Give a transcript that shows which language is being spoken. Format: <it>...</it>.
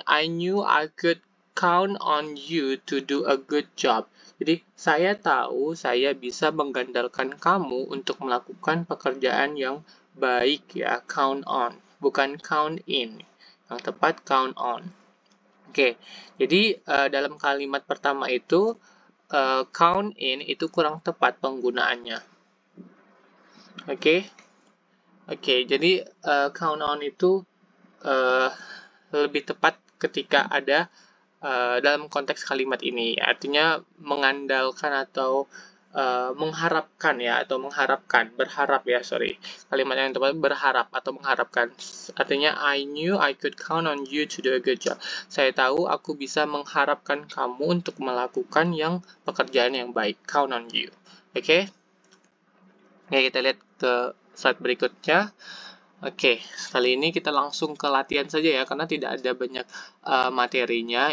<en>I knew I could count on you to do a good job.</en> <id>Jadi, saya tahu saya bisa mengandalkan kamu untuk melakukan pekerjaan yang baik ya. Count on, bukan count in. Yang tepat count on. Oke, jadi dalam kalimat pertama itu, count in itu kurang tepat penggunaannya. Oke, jadi count on itu lebih tepat ketika ada dalam konteks kalimat ini, artinya mengandalkan atau mengharapkan ya, atau berharap ya, sorry. Kalimat yang tepat berharap atau mengharapkan. Artinya,</id> <en>I knew I could count on you to do a good job.</en> <id>Saya tahu aku bisa mengharapkan kamu untuk melakukan pekerjaan yang baik.</id> <en>Count on you.</en> <id>Oke? Ya, kita lihat ke slide berikutnya. Oke, kali ini kita langsung ke latihan saja ya, karena tidak ada banyak materinya.</id>